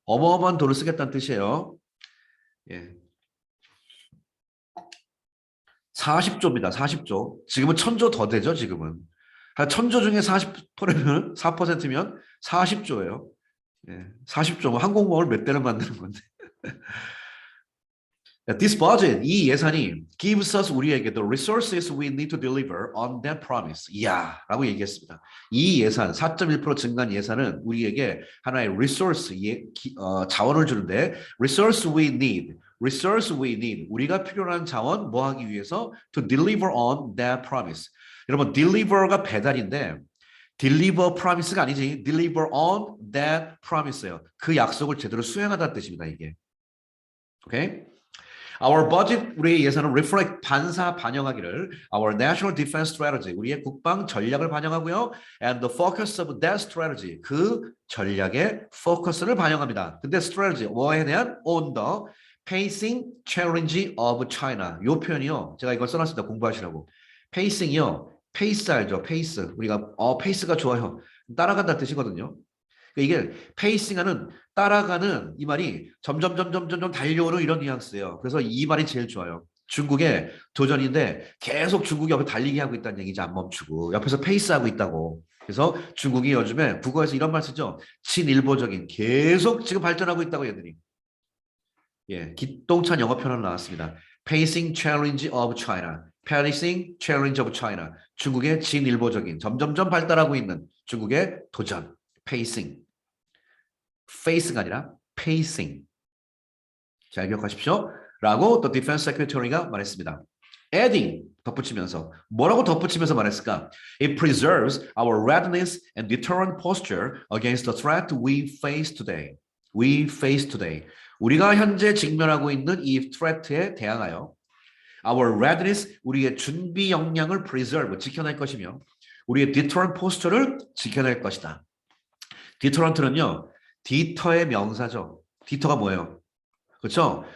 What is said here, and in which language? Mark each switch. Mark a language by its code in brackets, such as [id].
[ko] 어마어마한 돈을 쓰겠다는 뜻이에요. 예. 40조입니다. 40조. 지금은 1,000조 더 되죠, 지금은. 한 1,000조 중에 40%면 4%면 40조예요. 예. 40조. 항공모함을 몇 대를 만드는 건데. [en] This budget, [ko] 이 예산이 [en] gives us [ko] 우리에게 [en] the resources we need to deliver on that promise. [ko] 이야, 라고 얘기했습니다. 이 예산, 4.1% 증가한 예산은 우리에게 하나의 resource, 자원을 주는데 [en] resource we need, [ko] 우리가 필요한 자원 뭐 하기 위해서 [en] to deliver on that promise. [ko] 여러분, deliver가 배달인데 deliver promise가 아니지, [en] deliver on that promise [ko] 예요. 그 약속을 제대로 수행하다는 뜻입니다, 이게. 오케이? [en] Our budget, [ko] 우리의 예산은 reflect, 반영하기를 [en] our national defense strategy, [ko] 우리의 국방 전략을 반영하고요. [en] And the focus of that strategy, [ko] 그 전략의 포커스를 반영합니다. 근데 strategy, 뭐에 대한? [en] On the pacing challenge of China. [ko] 이 표현이요. 제가 이걸 써놨습니다. 공부하시라고. pacing이요. 페이스 알죠? 페이스. 우리가 페이스가 좋아요. 따라간다는 뜻이거든요. 그러니까 이게 페이싱하는 따라가는 이 말이 점점 달려오는 이런 뉘앙스예요. 그래서 이 말이 제일 좋아요. 중국의 도전인데 계속 중국이 옆에 달리게 하고 있다는 얘기지 안 멈추고 옆에서 페이스하고 있다고. 그래서 중국이 요즘에 국어에서 이런 말 쓰죠. 친일보적인 계속 지금 발전하고 있다고 얘들이. 예, 기똥찬 영어 표현 나왔습니다. [en] Pacing Challenge of China. Pacing Challenge of China. [ko] 중국의 진일보적인 점점점 발달하고 있는 중국의 도전. Pacing. Face가 아니라 Pacing. 잘 기억하십시오. 라고 또 Defense Secretary가 말했습니다. Adding 덧붙이면서 뭐라고 덧붙이면서 말했을까? [en] It preserves our readiness and deterrent posture against the threat we face today. We face today. [ko] 우리가 현재 직면하고 있는 이 threat에 대항하여 [en] our readiness, [ko] 우리의 준비 역량을 preserve, 지켜낼 것이며 우리의 [en] deterrent posture [ko] 를 지켜낼 것이다. deterrent는요. 디터의 명사죠. 디터가 뭐예요? 그렇죠?